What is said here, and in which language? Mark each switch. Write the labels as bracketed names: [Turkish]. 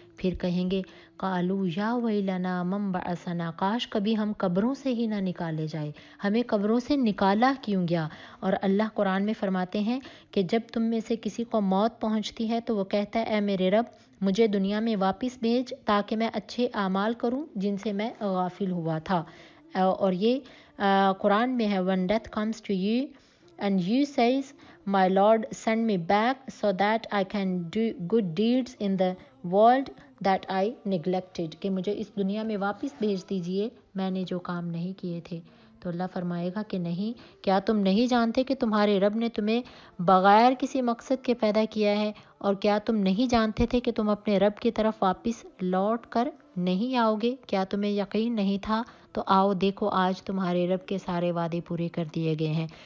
[Urdu] پھر کہیں گے [Arabic] قالوا یا ویلنا من بعثنا، [Urdu] کاش کبھی ہم قبروں سے ہی نہ نکالے جائے، ہمیں قبروں سے نکالا کیوں گیا. اور اللہ قرآن میں فرماتے ہیں کہ جب تم میں سے کسی کو موت پہنچتی ہے تو وہ کہتا ہے اے میرے رب مجھے دنیا میں واپس بھیج تاکہ میں اچھے اعمال کروں جن سے میں غافل ہوا تھا. اور یہ قرآن میں ہے [English] when death comes to you and you says my Lord send me back so that I can do good deeds in the world that I neglected، [Urdu] کہ مجھے اس دنیا میں واپس بھیج دیجئے میں نے جو کام نہیں کیے تھے. تو اللہ فرمائے گا کہ نہیں، کیا تم نہیں جانتے کہ تمہارے رب نے تمہیں بغیر کسی مقصد کے پیدا کیا ہے، اور کیا تم نہیں جانتے تھے کہ تم اپنے رب کی طرف واپس لوٹ کر نہیں آؤ گے؟ کیا تمہیں یقین نہیں تھا؟ تو آؤ دیکھو آج تمہارے رب کے سارے وعدے پورے کر دیے گئے ہیں.